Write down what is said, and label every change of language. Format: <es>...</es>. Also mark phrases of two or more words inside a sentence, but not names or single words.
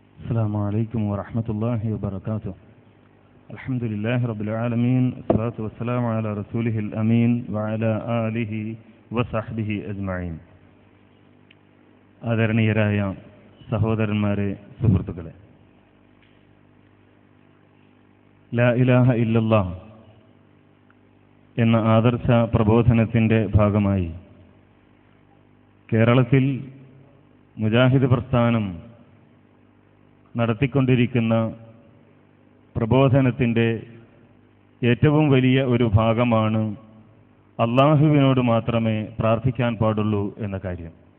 <ar>السلام عليكم ورحمة الله وبركاته. الحمد لله رب العالمين والصلاة والسلام على رسوله الأمين وعلى آله وصحبه أجمعين.</ar> <ml>ആദരണീയരായ സഹോദരന്മാരെ, സുഹൃത്തുക്കളെ,</ml> <ar>لا إله إلا الله</ar> <ml>എന്ന ആദർശ പ്രബോധനത്തിൻ്റെ ഭാഗമായി കേരളത്തിൽ മുജാഹിദ് പ്രസ്ഥാനം നടത്തിക്കൊണ്ടിരിക്കുന്ന പ്രബോധനത്തിൻ്റെ ഏറ്റവും വലിയ ഒരു ഭാഗമാണ് അള്ളാഹുവിനോട് മാത്രമേ പ്രാർത്ഥിക്കാൻ പാടുള്ളൂ എന്ന കാര്യം.</ml>